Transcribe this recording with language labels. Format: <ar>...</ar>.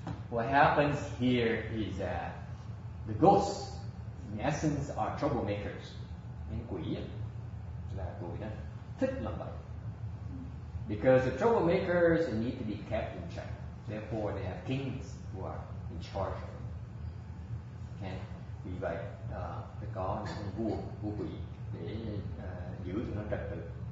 <en>What happens here is that the ghosts, in essence, are troublemakers.</en> <vi>Những quỷ là tụi nó thích làm vậy.</vi> <en>Because the troublemakers need to be kept in check. Therefore, they have kings who are in charge of them. Okay?</en> <vi>Vì vậy, phải có những vua quỷ để giữ cho nó trật tự.</vi>